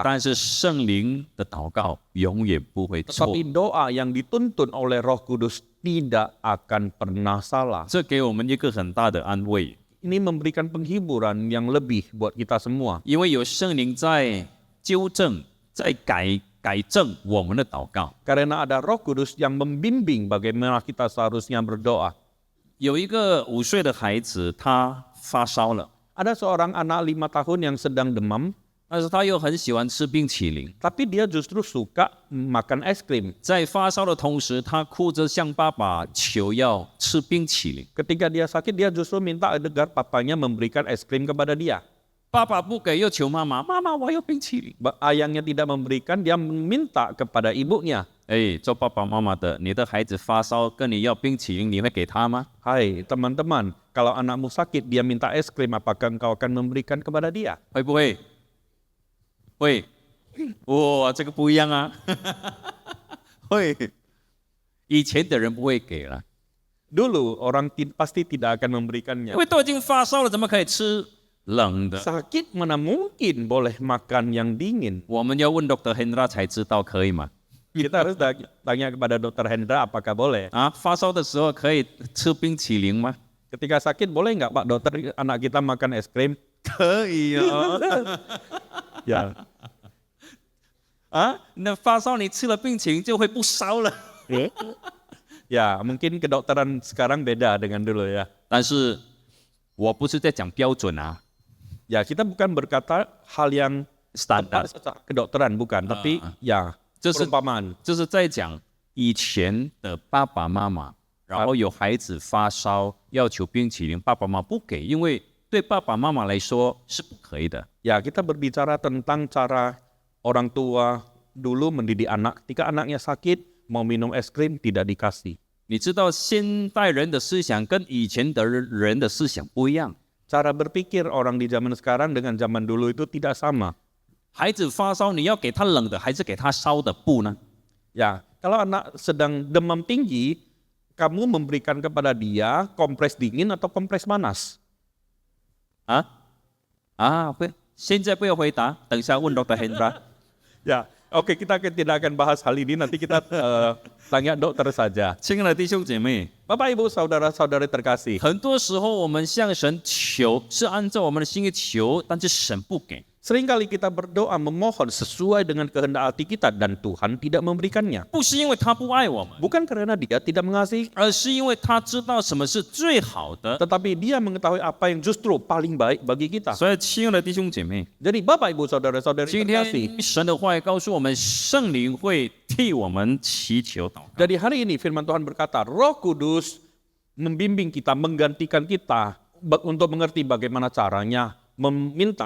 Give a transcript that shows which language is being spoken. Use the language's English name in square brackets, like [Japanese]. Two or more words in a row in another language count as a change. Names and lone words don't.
[Chinese] 但是圣灵的祷告永远不会错。 [Indonesian] Tetapi doa yang dituntun oleh Roh Kudus tidak akan pernah salah. [Chinese] 这给我们一个很大的安慰， [Indonesian] Ini memberikan penghiburan yang lebih buat kita semua. [Chinese] 因为有圣灵在纠正、在改正我们的祷告。 [Indonesian] Karena ada Roh Kudus yang membimbing bagaimana kita seharusnya berdoa. [Chinese] 有一个5岁的孩子，他发烧了， [Indonesian] Ada seorang anak 5 tahun yang sedang demam, [Chinese] 但是他又很喜欢吃冰淇淋。 [Indonesian] tapi dia justru suka makan es krim. [Chinese] 在发烧的同时，他哭着向爸爸求要吃冰淇淋。 [Indonesian] Ketika dia sakit, dia justru minta agar papanya memberikan es krim kepada dia. [Chinese] 爸爸不给，又求妈妈：“妈妈，我要冰淇淋。 [Indonesian] Ayahnya tidak memberikan, dia meminta kepada ibunya. ” [Chinese] 做爸爸妈妈的，你的孩子发烧跟你要冰淇淋，你会给他吗？ [Indonesian] Hai teman-teman, kalau anakmu sakit, dia minta es krim, apakah engkau akan memberikan kepada dia? [Chinese] 会不会？会。哇，这个不一样啊！会。以前的人不会给了， [Indonesian] Dulu orang pasti tidak akan memberikannya. [Chinese] 因为都已经发烧了，怎么可以吃冷的？ [Indonesian] Sakit mana mungkin boleh makan yang dingin? [Chinese] 我们要问 Dr. Hendra 才知道可以吗？ [Indonesian] Kita harus tanya kepada Dr. Hendra apakah boleh. [Chinese] 发烧的时候可以吃冰淇淋吗？ [Indonesian] Ketika sakit boleh nggak Pak Dokter anak kita makan es krim? [Chinese] 可以哦。 [Indonesian] Ya. [Chinese] 那发烧你吃了冰淇淋就会不烧了。 [Indonesian] Ya, mungkin kedokteran sekarang beda dengan dulu ya. [Chinese] 但是我不是在讲标准啊 [Indonesian] Ya, kita bukan berkata hal yang ，standar， secara kedokteran bukan, tapi ya [Chinese] 这是 [Indonesian] perumpamaan. [Chinese] 就是在讲以前的爸爸妈妈，然后有孩子发烧要求冰淇淋，爸爸妈妈不给，因为对爸爸妈妈来说是不可以的。 [Indonesian] Ya, kita berbicara tentang cara orang tua dulu mendidik anak. Ketika anaknya sakit, mau minum es krim tidak dikasih. [Chinese] 你知道现代人的思想跟以前的人的思想不一样。 [Indonesian] Cara berpikir orang di zaman sekarang dengan zaman dulu itu tidak sama. [Chinese] 孩子发烧，你要给他冷的还是给他烧的布呢？ [Indonesian] Ya, kalau anak sedang demam tinggi, kamu memberikan kepada dia kompres dingin atau kompres panas? [Chinese] 现在不要回答，等一下问 Dr. Hendra。 [Indonesian] Ya, oke, kita tidak akan bahas hal ini. Nanti kita tanya dokter saja. [Chinese] 亲爱的弟兄姐妹， [Indonesian] Bapak, Ibu, Saudara-saudari terkasih. [Chinese] 很多时候我们向神求，是按照我们的心意求，但是神不给。 [Indonesian] Seringkali kita berdoa memohon sesuai dengan kehendak hati kita dan Tuhan tidak memberikannya. [Chinese] 不是因为他不爱我们， [Indonesian] Bukan karena dia tidak mengasihi, [Chinese] 而是因为他知道什么是最好的。 [Indonesian] tetapi dia mengetahui apa yang justru paling baik bagi kita. [Chinese] 所以，亲爱的弟兄姐妹， [Indonesian] Jadi Bapak, Ibu, Saudara-saudari [Chinese] 今 [Indonesian] terkasih. [Chinese] 天神的话语告诉我们，圣灵会替我们祈求祷告。 [Indonesian] Jadi hari ini firman Tuhan berkata, Roh Kudus membimbing kita, menggantikan kita untuk mengerti bagaimana caranya meminta.